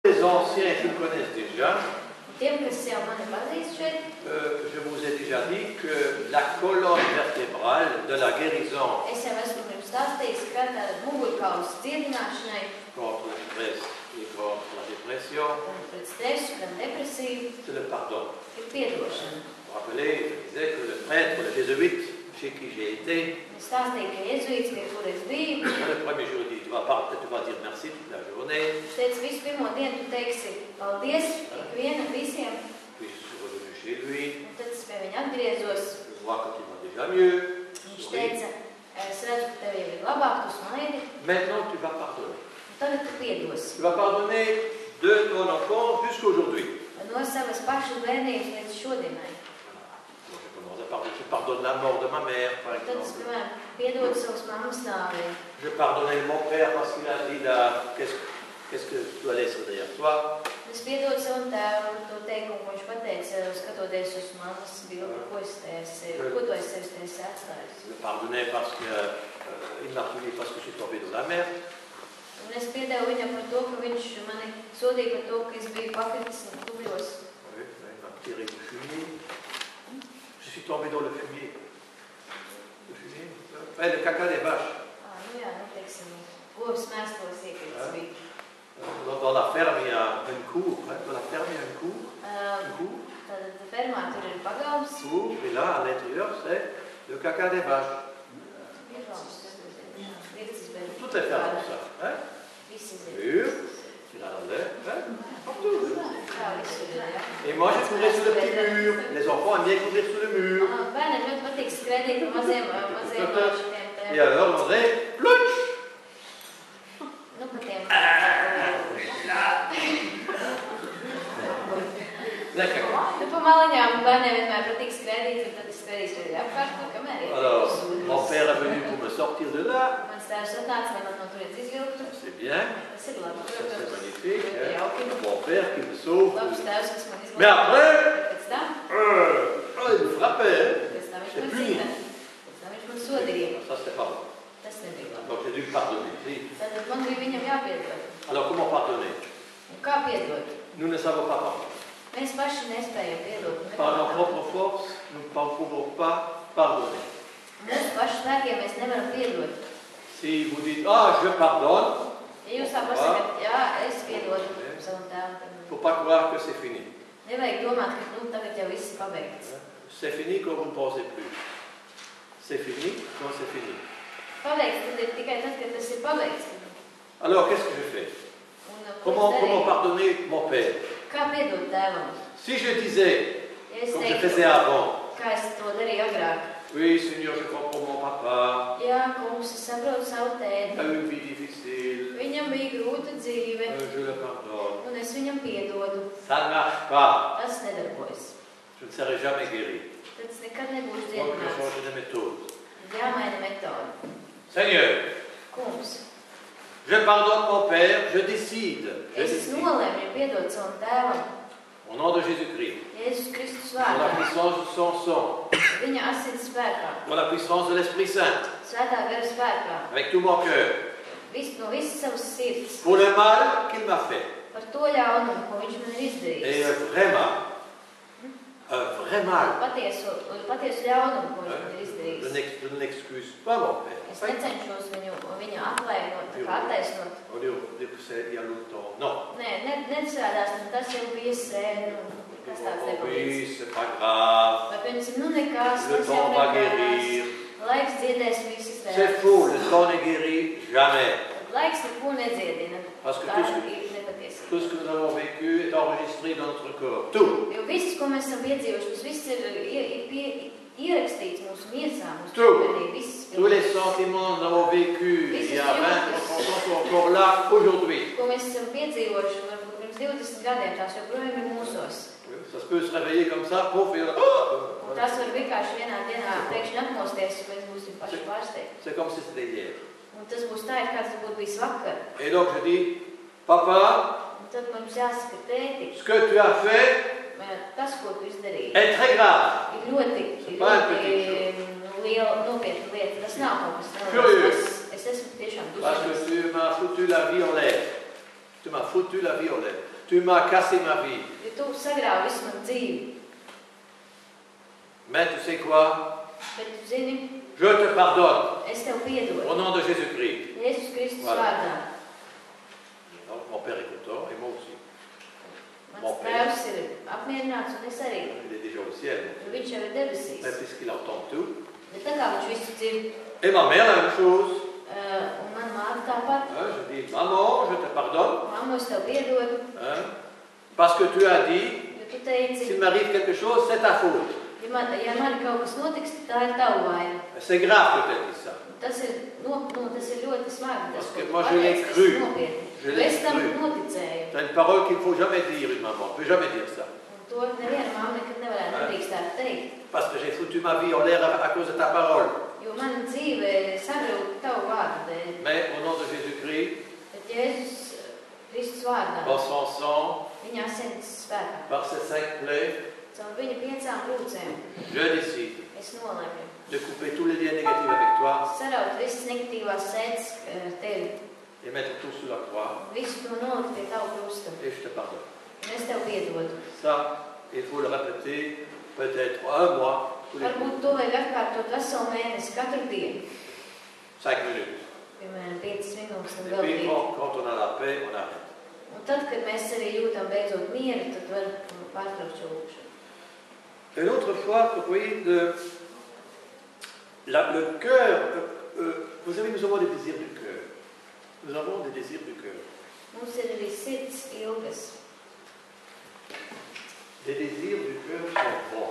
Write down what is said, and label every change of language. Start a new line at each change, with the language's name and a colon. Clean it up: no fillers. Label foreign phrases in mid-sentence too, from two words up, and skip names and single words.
French: Les anciens qui me connaissent déjà,
Latvian: Tiem, kas jau mani pazīst šeit,
French: je vous ai déjà dit que la colonne vertébrale de la guérison
Latvian: es jau esmu jums stāstījis, ka tāda mugurkaulas dziedināšanai
French: contre le stress et contre la dépression,
Latvian: gan pret stresu, gan depresiju
French: c'est le pardon.
Latvian: ir piedošana.
French: Vous vous rappelez, je disais que le prêtre, le jésuite chez qui j'ai été,
Latvian: Es stāstīju, ka jezuīts, pie kur es biju,
French: le premier jour, il dit, tu vas dire merci toute la journée.
Latvian: teica, visu pirmo dienu tu teiksi paldies ikvienam, visiem,
French: Puis je suis revenu chez lui,
Latvian: un tad es pie viņa atgriezos.
French: je vois quand il va déjà mieux.
Latvian: Viņš teica, es redzu, ka tev jau ir labāk, tu smaidi,
French: Maintenant, tu vas pardonner.
Latvian: un tagad tu piedosi.
French: Tu vas pardonner de ton enfance jusqu'à aujourd'hui.
Latvian: No savas pašas bērnības līdz šodienai.
French: Donc, je commence à pardonner. Je pardonne la mort de ma mère, par
Latvian: Tad es,
French: exemple.
Latvian: piemēram, piedodu savas mammas nāvei.
French: Je pardonnais mon père parce qu'il a dit là, qu'est-ce que tu as laissé derrière toi?
Latvian: Es piedodu savam tēvam to teikumu, ko viņš pateica, skatoties uz mammas bildi, ko tu esi sevis atstājis.
French: Je le pardonnais parce qu'il m'a puni parce que je suis tombé dans la mer.
Latvian: Un es piedevu viņam par to, ka viņš mani sodīja par to, ka es biju pakritis tuvjos.
French: Oui, il m'a tiré du fumier. Je suis tombé dans le fumier. Le fumier? Le caca des vaches.
Latvian: Nu jā, teiksim, govs mēslos iekritis bija.
French: Dans la ferme, il y a une cour. Dans la ferme, il y a une cour. Une cour.
Latvian: Tad fermā tur ir pagalms.
French: Cour, et là, à l'intérieur, c'est le caca des vaches. Toutes les fermes ont ça. Hein? Mur, tu l'as dans l'air, hein? Partout. Et moi, j'ai couru sous le petit mur. Les enfants aiment bien courir sous le mur.
Latvian: Bērniem ļoti patīk skraidīt pa maziem mašiem.
French: Et alors, on dirait, plutch!
Latvian: Nu, pa tiem. Nu, pa maliņām bērniem vienmēr patīk skraidīt, un tad es skraidīšu arī apkārt, kamēr ir.
French: Alors, mon père est venu pour me sortir de là.
Latvian: Mans tēvs atnāca, lai man no turienes izvilktu.
French: C'est bien.
Latvian: Tas ir labi.
French: C'est magnifique.
Latvian: Ļoti jauki.
French: Mon père qui me sauve.
Latvian: Labs tēvs, kas man
French: Mais
Latvian: izvilktu.
French: après,
Latvian: Pēc tam,
French: il me frappait.
Latvian: pēc tam viņš
French: C'est
Latvian: man
French: puni.
Latvian: sita. Pēc tam viņš man sodīja.
French: Ça, c'était pas bon.
Latvian: Tas nebija labi.
French: Donc, j'ai dû pardonner. Si.
Latvian: Tātad man bija viņam jāpiedod.
French: Alors, comment pardonner?
Latvian: Un kā piedot?
French: Nous ne savons pas pardonner.
Latvian: Mēs paši nespējam piedot.
French: Par nos propres forces, nous ne pouvons pas pardonner.
Latvian: Mūsu pašu spēkiem mēs nevaram piedot.
French: Si vous dites, ah, je pardonne,
Latvian: Ja jūs tā pasakat, jā, es piedodu savam tēvam.
French: il ne faut pas croire que c'est fini.
Latvian: Nevajag domāt, ka tagad jau viss ir pabeigts.
French: C'est fini quand vous ne pensez plus. C'est fini quand c'est fini.
Latvian: Pabeigts tad ir tikai tad, kad tas ir pabeigts.
French: Alors, qu'est-ce que je fais?
Latvian: Un,
French: Comment pardonner mon père?
Latvian: Kā piedot tēvam?
French: Si je disais,
Latvian: Ja es
French: comme je
Latvian: teiktu,
French: faisais avant,
Latvian: kā es to darīju agrāk.
French: oui, Seigneur, je comprends mon papa,
Latvian: Jā, kungs, es saprotu savu
French: il a
Latvian: tēti.
French: eu une vie difficile,
Latvian: Viņam bija grūta dzīve,
French: je le pardonne.
Latvian: un es viņam piedodu.
French: Ça ne marche pas.
Latvian: Tas nedarbojas.
French: Je ne serai jamais guéri.
Latvian: Tad tas nekad nebūs
French: Donc, je
Latvian: dziedināts.
French: change de méthode.
Latvian: Jāmaina metode.
French: Seigneur,
Latvian: Kungs,
French: je pardonne mon père, je décide.
Latvian: es nolēmu piedot savam tēvam.
French: Au nom de Jésus-Christ,
Latvian: Jēzus Kristus
French: pour la
Latvian: vārdā.
French: puissance de son sang,
Latvian: Viņa asins spēkā.
French: pour la puissance de l'Esprit Saint,
Latvian: Svētā gara spēkā.
French: avec tout mon cœur,
Latvian: No visas savas sirds.
French: pour le mal qu'il m'a fait.
Latvian: Par to ļaunumu, ko viņš man ir
French: Et
Latvian: izdarījis.
French: un vrai mal.
Latvian: Patiesu ļaunumu, ko viņš man ir izdarījis.
French: Je n'excuse pas mon père.
Latvian: Es necenšos viņu atvainot, tā kā attaisnot.
French: On dit que c'est il y a longtemps. Non.
Latvian: Nē, nestrādās, tas jau bija sen. Kas tāds
French: Oh,
Latvian: nepalīdz.
French: oui, c'est pas grave.
Latvian: Vai piemēram, nu nekas,
French: Le
Latvian: tas jau
French: temps va
Latvian: nekas.
French: guérir.
Latvian: Laiks dziedēs visas
French: C'est faux, le temps ne guérit jamais.
Latvian: Laiks neko nedziedina.
French: Parce que
Latvian: Tā ir nepatiesība.
French: tout ce que nous avons vécu est enregistré dans notre corps. Tout.
Latvian: Jo viss, ko mēs esam piedzīvojuši, tas viss ir ierakstīts mūsu miesā, mūsu
French: Tout.
Latvian: ķermenī, viss.
French: Tous les sentiments que nous avons vécu il y a 20 ou 30 ans sont encore là aujourd'hui.
Latvian: Ko mēs esam piedzīvojuši, varbūt pirms 20 gadiem, tās joprojām ir mūsos.
French: Ça se peut se réveiller comme ça, pouf, et
Latvian: Un tas var vienkārši vienā dienā pēkšņi atmosties, un mēs būsim paši pārsteigti.
French: c'est comme si c'était hier.
Latvian: Un tas būs tā, it kā tas būtu bijis vakar.
French: Et donc je dis, papa,
Latvian: Un tad mums jāsaka, tēti,
French: ce que tu as fait
Latvian: tas, ko tu izdarīji,
French: est très grave.
Latvian: ir ļoti liela nopietna lieta. Tas nav kaut kas
French: Curieux.
Latvian: Es esmu tiešām
French: Parce
Latvian: dusmīgs.
French: que tu m'as foutu la vie en l'air. Tu m'as foutu la vie en l'air. Tu m'as cassé ma vie.
Latvian: Jo tu sagrāvi visu manu dzīvi.
French: Mais tu sais quoi?
Latvian: Bet tu zini,
French: Je te pardonne.
Latvian: es tev piedodu.
French: Au nom de Jésus-Christ.
Latvian: Jēzus Kristus
French: Voilà.
Latvian: vārdā.
French: Alors, mon père est content et moi aussi.
Latvian: Mans tēvs ir apmierināts un es arī.
French: Il est déjà au ciel.
Latvian: Viņš jau ir debesīs.
French: Mais puisqu'il entend tout.
Latvian: Bet tā kā viņš visu dzird,
French: Et ma mère, la même chose.
Latvian: un mana māte tāpat,
French: Je dis, maman, je te pardonne.
Latvian: mamma, es tev piedodu,
French: Parce que tu as dit,
Latvian: jo tu teici,
French: s'il m'arrive quelque chose, c'est ta faute.
Latvian: ja man kaut kas notiks, tā ir tava vaina.
French: C'est grave que tu aies dit ça.
Latvian: Tas ir ļoti smagi.
French: Parce que moi, je l'ai cru. Je l'ai
Latvian: Es tam
French: cru.
Latvian: noticēju.
French: C'est une parole qu'il ne faut jamais dire, une maman. Ne peut jamais dire ça.
Latvian: Un to neviena mamma nekad nevarētu nedrīkstētu teikt.
French: Parce que j'ai foutu ma vie en l'air à cause de ta parole.
Latvian: Jo mana dzīve sagrūta tavu vārdu dēļ.
French: Mais au nom de Jésus-Christ,
Latvian: Bet Jēzus Kristus vārdā,
French: par son sang,
Latvian: viņa asins spēkā,
French: par ses 5 plaies,
Latvian: caur viņa 5 brūcēm,
French: je décide
Latvian: es nolēmu
French: de couper tous les liens négatifs avec toi
Latvian: saraut visas negatīvās sēdes ar tevi.
French: et mettre tout sur la croix.
Latvian: Visu to nolikt pie tavu krusta.
French: Et je te pardonne.
Latvian: Un es tev piedodu.
French: Ça, il faut le répéter peut-être 1 mois, tous les jours.
Latvian: Varbūt to vajag atkārtot veselu mēnesi katru dienu.
French: 5 minutes.
Latvian: Piemēram, 5 minūtes un
French: Et
Latvian: vēl
French: puis,
Latvian: 5.
French: quand on a la paix, on arrête.
Latvian: Un tad, kad mēs arī jūtam beidzot mieru, tad var pārtraukt šo lūkšanu.
French: Une autre fois, vous voyez, le cœur, vous savez, nous avons des désirs du cœur. Nous avons des désirs du cœur.
Latvian: Mums ir arī sirds ilgas.
French: Les désirs du cœur sont bons.